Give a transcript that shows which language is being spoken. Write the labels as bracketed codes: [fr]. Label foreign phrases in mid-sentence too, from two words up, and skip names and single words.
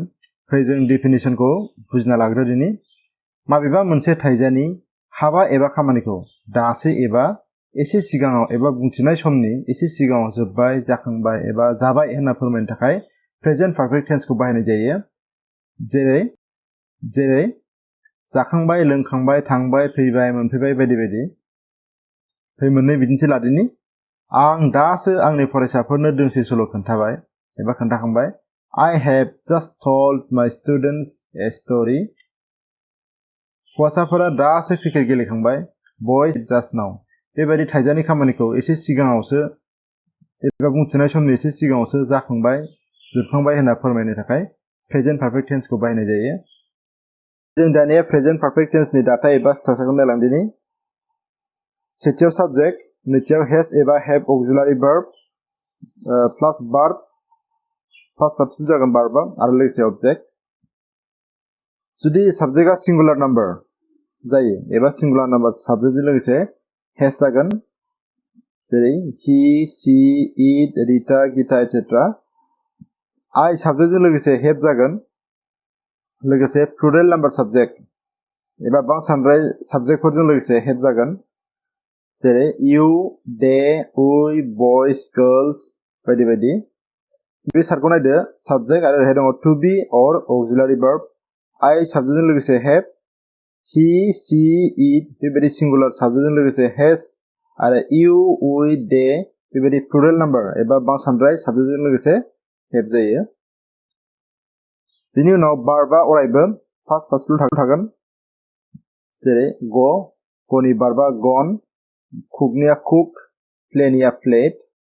[brx] फै जों डेफिनेसनखौ बुजिना लाग्रोदिनि। माबेबा मोनसे थाइजानि हाबा एबा खामानिखौ दासो एबा एसे सिगाङाव एबा बुंथिनाय समनि एसे सिगाङाव जोबबाय, जाखांबाय एबा जाबाय होनना फोरमायनो थाखाय [en] present perfect tenseखौ [brx] बाहायनाय जायो। जेरै जाखांबाय, लोंखांबाय, थांबाय, फैबाय, मोनफैबाय बायदि बायदि। फै मोननै बिदिन्थि लादिनि। आं दासो आंनि फरायसाफोरनो दोंसे सल' खोन्थाबाय एबा खोन्थाखांबाय। [en] I have just told my students a story. [brx] हौवासाफोरा दासो क्रिकेट गेलेखांबाय। [en] Boys just now. [brx] बेबायदि थाइजानि खामानिखौ एसे सिगाङावसो एबा बुंथिनाय समनि एसे सिगाङावसो जाखांबाय, जोबखांबाय होनना फोरमायनो थाखाय [en] present perfect tenseखौ [brx] बाहायनाय जायो। जों दानिया [en] present perfect tenseनि [brx] दाथाय एबा स्ट्राक्चारखौ नायलांदिनि। सेथियाव साबजेक्ट, नैथियाव हेज एबा हेभ [en] auxiliary verb plus verb first participle [brx] जागोन भार्बआ आरो लोगोसे ऑब्जेक्ट। जुदि साबजेक्टआ [en] singular number [brx] जायो एबा [en] singular number [brx] साबजेक्टजों लोगोसे हेज जागोन। जेरै [en] he, she, it, [brx] रिटा, गीता एटसेट्रा। [en] I subjectजों [brx] लोगोसे हेभ जागोन। लोगोसे [en] plural number subject [brx] एबा बांसानद्राय साबजेक्टफोरजों लोगोसे हेभ जागोन। जेरै [en] you, they, we, boys, girls [brx] बायदि बायदि। बे सार्टखौ नायदो। साबजेक्ट आरो ओरैहाय दङ [en] to be or auxiliary verb. I subjectजों [brx] लोगोसे [en] have, he, she, it [brx] बेबायदि [en] singular subjectजों [brx] लोगोसे हेज आरो [en] you, we, they [brx] बेबायदि [en] plural number [brx] एबा बांसानद्राय साबजेक्टजों लोगोसे हेभ जायो। बेनि उनाव भार्बआ अरायबो [en] first participle [brx] थागोन। जेरै ग'नि भार्बआ गन, कुकनिया कुक, प्लेनिया प्लेड।